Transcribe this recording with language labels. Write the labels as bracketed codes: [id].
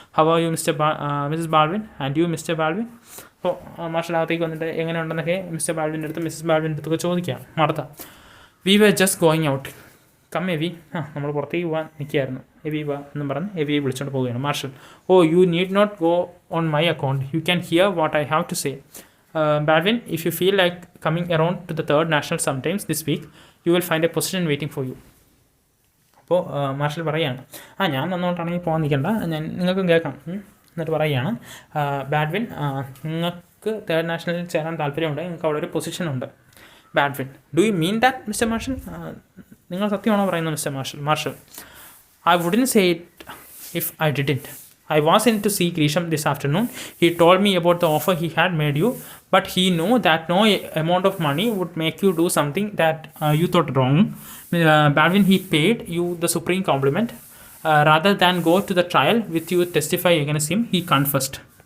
[en] How are you Mrs Baldwin? And you Mr Baldwin? [ml] അപ്പോൾ marshal അകത്തേക്ക് വന്നിട്ട് എങ്ങനെയുണ്ടെന്നൊക്കെ mister ബാൾവിൻ്റെ അടുത്ത് മിസ്സസ് ബാൾവിൻ്റെ അടുത്തൊക്കെ ചോദിക്കാം. [en] Martha, we were just going out. Come Evie. [ml] നമ്മൾ പുറത്തേക്ക് പോകാൻ നിൽക്കുകയായിരുന്നു. എവി വാ എന്നും പറഞ്ഞ് എവിയെ വിളിച്ചുകൊണ്ട് പോവുകയാണ്. [en] Marshall, you need not go on my account. You can hear what I have to say. Badwin, if you feel like coming around to the third national sometimes this week, you will find a position waiting for you. [ml] അപ്പോൾ marshal പറയുകയാണ്, ഞാൻ വന്നുകൊണ്ടാണെങ്കിൽ പോകാൻ നിൽക്കണ്ട, നിങ്ങൾക്കും കേൾക്കാം. എന്നിട്ട് പറയുകയാണ്, ബാഡ്വിൻ, നിങ്ങൾക്ക് തേർഡ് നാഷണലിൽ ചേരാൻ താല്പര്യമുണ്ട്, നിങ്ങൾക്ക് അവിടെ ഒരു പൊസിഷനുണ്ട്. [en] Baldwin, do you mean that Mr Marshall? [ml] നിങ്ങൾ സത്യമാണോ പറയുന്നത് mister marshal? [en] I wouldn't say it if I didn't. I was in to see Grisham this afternoon. He told me about the offer he had made you, but he knew that no amount of money would make you do something that you thought wrong. Badwin, he paid you the supreme compliment. Rather than go to the trial with you testify against him, he confessed.